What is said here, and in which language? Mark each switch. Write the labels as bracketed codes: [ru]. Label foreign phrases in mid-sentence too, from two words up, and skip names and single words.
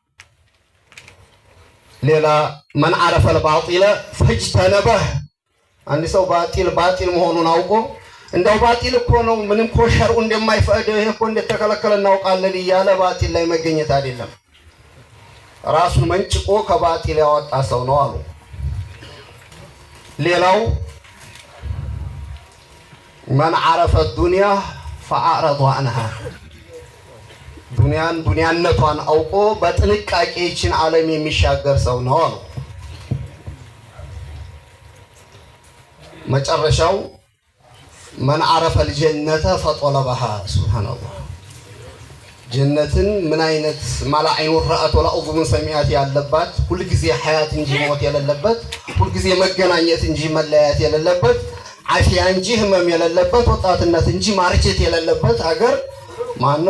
[am] ሌላ [ar] من عرف الباطل فاجتنبه [am] አንድ ሰው ባጢል መሆኑን አውቆ እንደው ባጢል እኮ ነው ምንም እኮ ሸርዑ እንደማይፈቅደው ይሄ እኮ እንደተከለከለ እናውቃለን እያለ ባጢል ላይ መገኘት አይደለም። ራሱን መንጭቆ ከባጢል ያወጣ ሰው ነው አሉ። ሌላው [ar] من عرف الدنيا فأعرض عنها [am] ዱንያነቷን አውቆ በጥንቃቄ ይችን ዓለም የሚሻገር ሰው ነው አሉ። መጨረሻው [ar] من عرف الجنة فطلبها سبحان الله [am] ጀነትን ምን አይነት [ar] ما لا عين رأت ولا أذن سمعت [am] ያለባት ሁሉ ጊዜ ሐያት እንጂ ሞት የሌለበት ሁሉ ጊዜ መገናኘት እንጂ መለያየት የሌለበት አፊያ እንጂ ህመም የሌለበት ወጣትነት እንጂ ማርጀት የሌለበት ሀገር ማነው?